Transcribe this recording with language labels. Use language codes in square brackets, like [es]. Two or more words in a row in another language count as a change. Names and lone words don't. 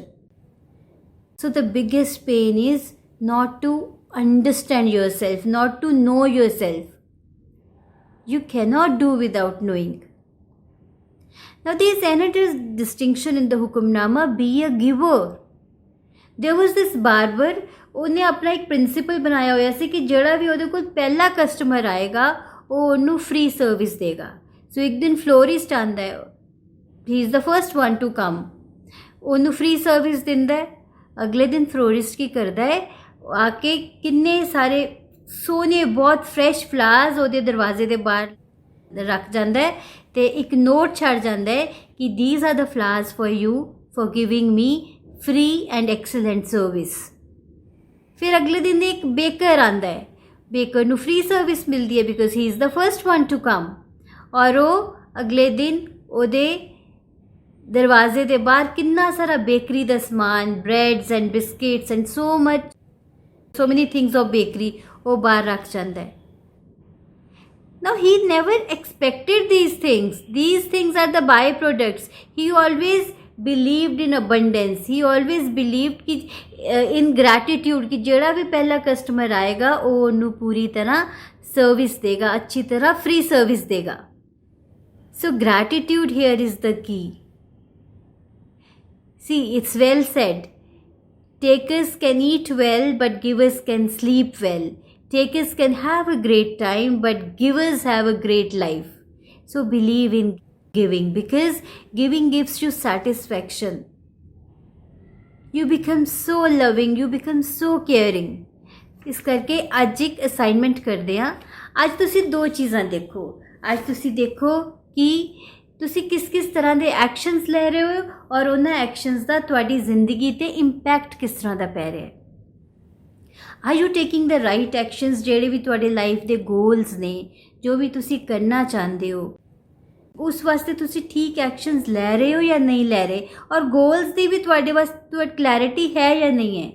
[en] So the biggest pain is not to understand yourself, not to know yourself. You cannot do without knowing. Now there is another distinction in the Hukamnama, be a giver. There was this barber, [pa] ਉਹਨੇ ਆਪਣਾ ਇੱਕ ਪ੍ਰਿੰਸੀਪਲ ਬਣਾਇਆ ਹੋਇਆ ਸੀ ਕਿ ਜਿਹੜਾ ਵੀ ਉਹਦੇ ਕੋਲ ਪਹਿਲਾ ਕਸਟਮਰ ਆਏਗਾ ਉਹ ਉਹਨੂੰ [en] free service [pa] ਦੇਗਾ। ਸੋ ਇੱਕ ਦਿਨ ਫਲੋਰਿਸਟ ਆਉਂਦਾ ਹੈ, [en] he is the first one to come, [pa] ਉਹਨੂੰ [en] free service [pa] ਦਿੰਦਾ ਹੈ। ਅਗਲੇ ਦਿਨ ਫਲੋਰਿਸਟ ਕੀ ਕਰਦਾ ਹੈ, ਆਕੇ ਕਿੰਨੇ ਸਾਰੇ ਸੋਹਣੇ ਬਹੁਤ [en] fresh flowers [pa] ਉਹਦੇ ਦਰਵਾਜ਼ੇ ਦੇ ਬਾਹਰ ਰੱਖ ਜਾਂਦਾ ਹੈ ਤੇ ਇੱਕ ਨੋਟ ਛੱਡ ਜਾਂਦਾ ਹੈ ਕਿ [en] these are the flowers for you for giving me free and excellent service। [pa] ਫਿਰ ਅਗਲੇ ਦਿਨ ਇੱਕ ਬੇਕਰ ਆਂਦਾ ਹੈ, ਬੇਕਰ ਨੂੰ [en] free service [pa] ਮਿਲਦੀ ਹੈ [en] because he is the first one to come, [pa] ਔਰ ਉਹ ਅਗਲੇ ਦਿਨ ਉਹਦੇ ਦਰਵਾਜ਼ੇ ਦੇ ਬਾਹਰ ਕਿੰਨਾ ਸਾਰਾ ਬੇਕਰੀ ਦਾ ਸਮਾਨ, [en] breads and biscuits and so many things of bakery [pa] ਉਹ ਬਾਹਰ ਰੱਖ ਜਾਂਦਾ ਹੈ। [en] Now he never expected these things. These things are the byproducts. He always believed in abundance. He always believed [pa] कि [en] in gratitude [pa] कि ਜਿਹੜਾ ਵੀ ਪਹਿਲਾ ਕਸਟਮਰ ਆਏਗਾ ਉਹ ਉਹਨੂੰ ਪੂਰੀ ਤਰ੍ਹਾਂ ਸਰਵਿਸ ਦੇਗਾ, ਅੱਛੀ ਤਰ੍ਹਾਂ [en] free service [pa] ਦੇਗਾ। [en] So gratitude here is the key. See, it's well said. Takers can eat well, but givers can sleep well. Takers can have a great time, but givers have a great life. So believe in giving because giving gives you satisfaction. You become so loving, you become so caring. [pa] ਇਸ ਕਰਕੇ ਅੱਜ ਇੱਕ ਅਸਾਈਨਮੈਂਟ ਕਰਦੇ ਹਾਂ। ਅੱਜ ਤੁਸੀਂ ਦੋ ਚੀਜ਼ਾਂ ਦੇਖੋ। ਅੱਜ ਤੁਸੀਂ ਦੇਖੋ ਕਿ ਤੁਸੀਂ ਕਿਸ ਤਰ੍ਹਾਂ ਦੇ ਐਕਸ਼ਨਸ ਲੈ ਰਹੇ ਹੋ ਔਰ ਉਹਨਾਂ ਐਕਸ਼ਨਸ ਦਾ ਤੁਹਾਡੀ ਜ਼ਿੰਦਗੀ 'ਤੇ ਇੰਪੈਕਟ ਕਿਸ ਤਰ੍ਹਾਂ ਦਾ ਪੈ ਰਿਹਾ ਹੈ। [en] are you taking the right actions [pa] ਜਿਹੜੇ ਵੀ ਤੁਹਾਡੇ ਲਾਈਫ ਦੇ ਗੋਲਸ ਨੇ, ਜੋ ਵੀ ਤੁਸੀਂ ਕਰਨਾ ਚਾਹੁੰਦੇ ਹੋ ਉਸ ਵਾਸਤੇ ਤੁਸੀਂ ਠੀਕ ਐਕਸ਼ਨਸ ਲੈ ਰਹੇ ਹੋ ਜਾਂ ਨਹੀਂ ਲੈ ਰਹੇ, ਔਰ ਗੋਲਸ ਦੀ ਵੀ ਤੁਹਾਡੇ ਵਾਸਤੇ ਕਲੈਰਿਟੀ ਹੈ ਜਾਂ ਨਹੀਂ ਹੈ।